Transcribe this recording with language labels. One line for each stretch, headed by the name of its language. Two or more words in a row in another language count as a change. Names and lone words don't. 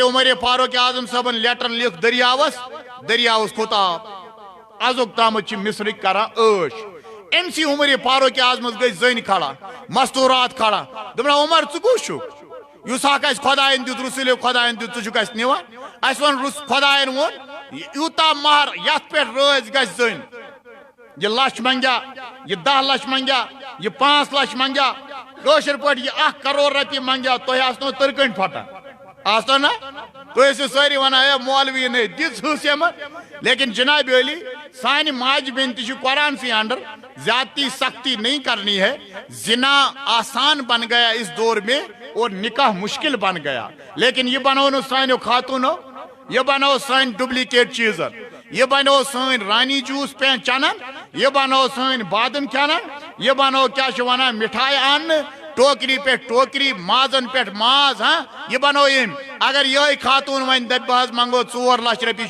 Kashmiri: عمر فاروق اعظم صٲبن لیٹر لیوٚکھ دٔریاوس کھوٚت آب ازُک تامتھ چھِ مصرٕکۍ کران عٲش أمۍسٕے عمر فاروق اعظمس گٔے زٔنۍ کھڑا مستوٗرات کھڑا دوٚپن عمر ژٕ کُس چھُکھ یُس حق اَسہِ خۄدایَن دیُت رسوٗلِ خۄدایَن دیُت ژٕ چھُکھ اَسہِ نِوان اَسہِ ووٚن خۄدایَن ووٚن یوٗتاہ مہر یتھ پٮ۪ٹھ رٲضۍ گژھِ زٔنۍ یہِ لچھ منگیا یہِ 10 لچھ منگیا یہِ 5 لچھ منگیا کٲشِر پٲٹھۍ یہِ 1 کرور رۄپیہِ منگیا تۄہہِ آسنو تٕرکٔنۍ پھٹان آسنو نا تُہۍ ٲسِو سٲری ونان ہے مولوی نے دِژ ہٕس یِمن لیکن جناب علی سانہِ ماجہِ بیٚنہِ تہِ چھُ قرآنسٕے انڈر
Urdu: زیادتی سختی نہیں کرنی ہے زنا آسان بن گیا اس دور میں اور نکاح مشکل بن گیا
Kashmiri: لیکن یہ بنو نہٕ سانیو خاتوٗنو یہ بنو سٲنۍ ڈُپلِکیٹ چیٖزن یہ بنو سٲنۍ رانی جوٗس چنن یہ بنو سٲنۍ بادم کھٮ۪نن یہ بنو کیٛاہ چھِ ونان مِٹھایہِ اننہٕ ٹوکری پٮ۪ٹھ ٹوکری مازن پٮ۪ٹھ ماز یہ بنو أمۍ اگر یِہوٚے خاتوٗن وۄنۍ دپہِ بہٕ حظ منگو 4 لچھ رۄپیہِ